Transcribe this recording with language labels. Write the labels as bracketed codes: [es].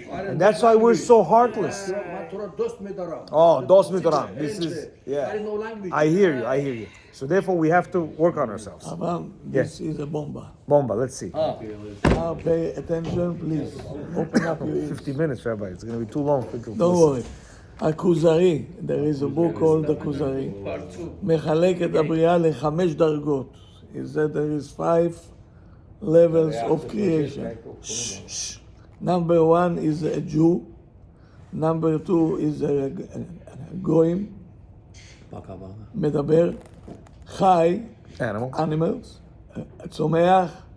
[en] And that's why we're so heartless. Oh, dos midoram. This is I hear you. So therefore, we have to work on ourselves. This is a bomba. Bomba. Let's see. Now pay attention, please. Open up your ears. 50 minutes, Rabbi. It's going to be too long. Don't worry. [he] הכוזרי, [en] there is a book called [he] הכוזרי, מחלק את הבריאה ל5 דרגות. [en] He said there is 5 levels of creation. Number 1 is a Jew. Number 2 is a goyim, מדבר, חי, animals, צומח,